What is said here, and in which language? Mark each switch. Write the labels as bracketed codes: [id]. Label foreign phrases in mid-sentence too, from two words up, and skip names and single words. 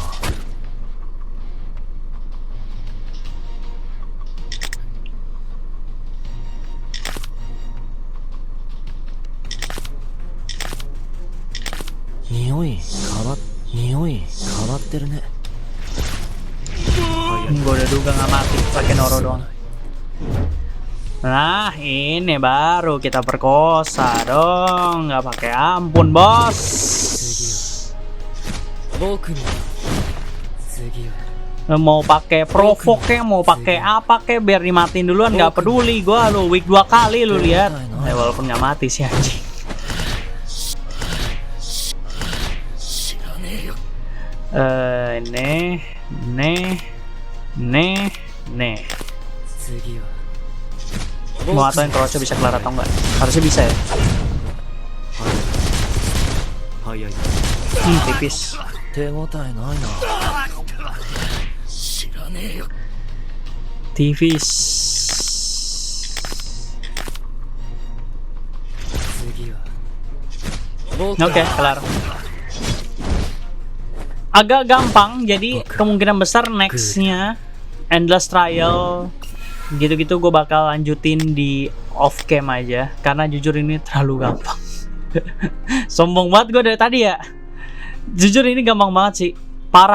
[ja] 匂い変わってるね [id] Gue udah duga nggak mati pakai Noro doang. Nah ini baru kita perkosa dong, nggak pakai ampun bos. [ja] 僕に次は [id] Mau pakai provoke kek, mau pakai apa kek, biar dimatiin duluan nggak peduli gua lu. Week 2 kali lu lihat. Walaupun nggak mati sih anjing. Nih. [ja] 次は [id] Mau atau yang crossnya bisa kelar atau enggak? Harusnya bisa ya. [ja] 早い [id] Tipis. [ja] 手応えないな [id] Tipis. [ja] 次は [id] Oke, kelar. Agak gampang, jadi kemungkinan besar nextnya Endless Trial gitu-gitu gue bakal lanjutin di [en] off cam [id] aja, karena jujur ini terlalu gampang. Sombong banget gue dari tadi ya. Jujur ini gampang banget sih, parah.